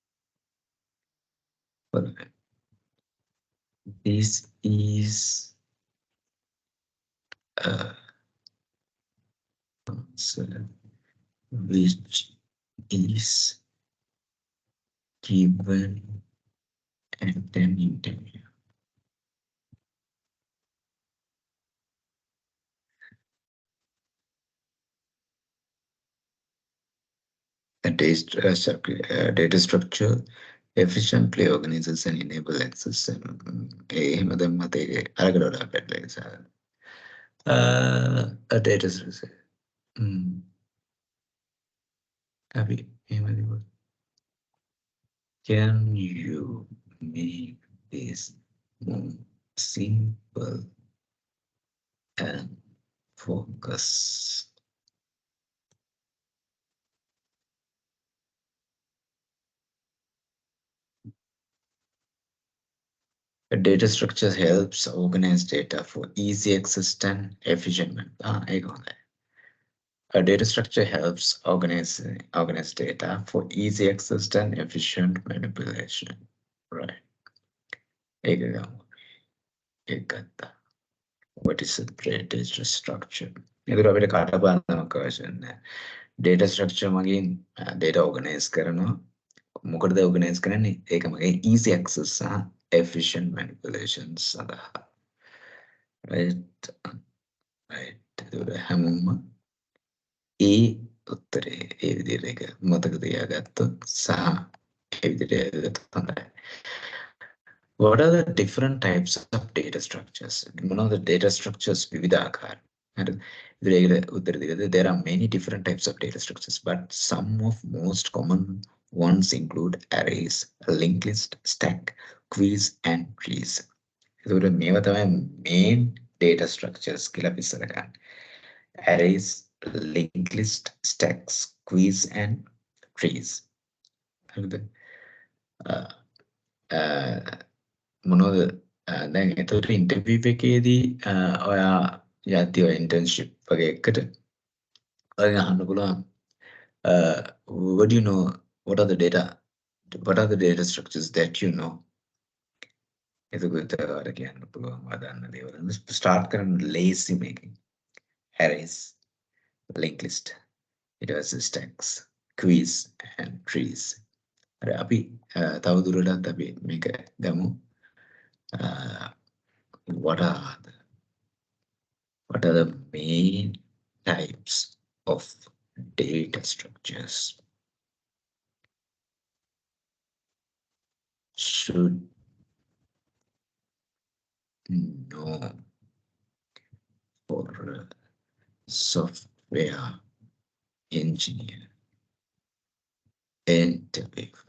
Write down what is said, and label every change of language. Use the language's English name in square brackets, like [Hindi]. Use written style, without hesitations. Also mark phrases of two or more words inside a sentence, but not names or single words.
[English] This is answer which is given at an interview. Data structure efficiently organizes and enable access. [Sinhala] එහෙම දැම්මත් ඒක අරකට වඩා පැටලෙයි නිසා. [English] A data structure. [Sinhala] අපි එහෙම දිවුවොත්. [English] Can you make this more simple and focus? A data structure helps organize data for easy access and efficient. [Sinhala] ඒක හොඳයි. [English] A data structure helps organize data for easy access and efficient manipulation. Right. [Sinhala] ඒක ගමු. ඒක ගත්තා. [English] What is a data structure? [Sinhala] ඒකට අපිට කටපාඩමක් අවශ්‍ය නැහැ. [English] Data structure [Sinhala] මගින් [English] data organize [Sinhala] කරනවා. මොකටද organize කරන්නේ? ඒක මගේ [English] easy access [Sinhala] සහ [English] efficient manipulations [Sinhala] සඳහා. Right. ඒකට හැමෝම ඒ උත්තරේ ඒ විදිහට එක මතක තියාගත්තොත් සහ ඒ විදිහට ගත්තොත් හොඳයි. [English] What are the different types of data structures? One of the data structures විවිධාකාර. There are many different types of data structures, but some of most common ones include arrays, linked list, stack, quiz, and trees. [Sinhala] මේවා තමයි [English] main data structures [Sinhala] කියලා අපි ඉස්සර ගන්න. [English] Arrays, linked list, stacks, quiz, and trees. [Sinhala] මොනවද දැන් එතකොට ඉන්ටර්විව් එකේදී ඔයා යද්දී ඔය ඉන්ටර්න්ෂිප් වගේ එකකට ඔයගෙන් අහන්න පුළුවන් [English] what do you know, what are the data structures that you know? [Sinhala] එතකොට ඔයාලට කියන්න පුළුවන් වදන්න දේවල්. ස්ටාර්ට් කරන්න [English] lazy making, arrays, linked list, [Sinhala] ඊට පස්සේ [English] stacks, quiz, and trees. [Sinhala] හරි අපි තව දුරටත් අපි මේක ගමු. [English] What are the main types of data structures? Should know for a software engineer interview.